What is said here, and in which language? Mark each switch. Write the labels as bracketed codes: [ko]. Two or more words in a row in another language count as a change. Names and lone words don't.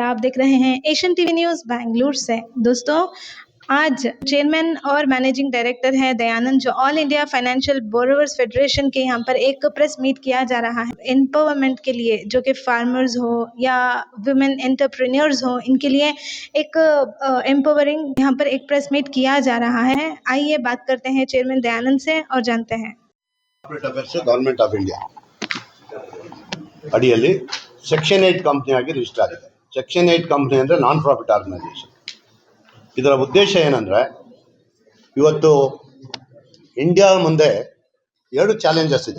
[hi] आप देख रहे हैं एशियन TV न्यूज़ बेंगलुरु से। दोस्तों, आज चेयरमैन और [en] managing director [hi] है दयानंद, जो ऑल इंडिया फाइनेंशियल बोरोवर्स फेडरेशन के यहाँ पर एक [en] press meet [hi] किया जा रहा है एम्पावरमेंट के लिए, जो कि फार्मर्स हो या [en] women entrepreneurs [hi] हो, इनके लिए एक एम्पावरिंग यहाँ पर एक [en] press meet [hi] किया जा रहा है। आइए बात करते हैं चेयरमैन दयानंद से और जानते हैं। [en] Government of India [kn] ಅಡಿಯಲ್ಲಿ [en] section 8 company [kn] ಆಗಿ ರಿಜಿಸ್ಟರ್ ಆಗಿದೆ. [en] section 8 company [kn] ಅಂದರೆ [en] non profit organisation. [kn] ಇದರ ಉದ್ದೇಶ ಏನಂದರೆ, ಇವತ್ತು ಇಂಡಿಯಾ ಮುಂದೆ 2 ಚಾಲೆಂಜಸ್ ಇದೆ.